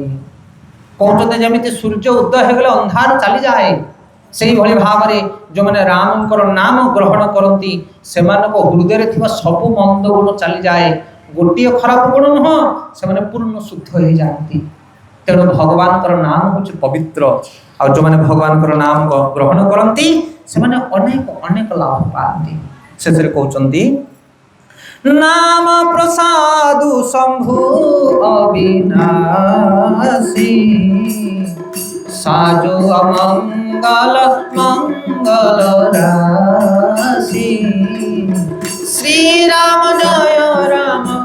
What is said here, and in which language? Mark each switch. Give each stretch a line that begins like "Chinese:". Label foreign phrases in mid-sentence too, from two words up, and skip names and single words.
Odia: କହୁଛନ୍ତି ଯେମିତି ସୂର୍ଯ୍ୟ ଉଦୟ ହେଇଗଲେ ଅନ୍ଧାର ଚାଲିଯାଏ, ସେଇଭଳି ଭାବରେ ଯେଉଁମାନେ ରାମଙ୍କର ନାମ ଗ୍ରହଣ କରନ୍ତି ସେମାନଙ୍କ ହୃଦୟରେ ଥିବା ସବୁ ମନ୍ଦ ଗୁଣ ଚାଲିଯାଏ, ଗୋଟିଏ ଖରାପ ଗୁଣ ନୁହଁ, ସେମାନେ ପୂର୍ଣ୍ଣ ଶୁଦ୍ଧ ହେଇଯାଆନ୍ତି। ତେଣୁ ଭଗବାନଙ୍କର ନାମ ହେଉଛି ପବିତ୍ର, ଆଉ ଯେଉଁମାନେ ଭଗବାନଙ୍କର ନାମ ଗ୍ରହଣ କରନ୍ତି ସେମାନେ ଅନେକ ଅନେକ ଲାଭ ପାଆନ୍ତି। ସେଥିରେ କହୁଛନ୍ତି
Awadhi: नाम प्रसादु शंभु अविनाशी साजु अमंगल मंगल राशि श्री राम जय राम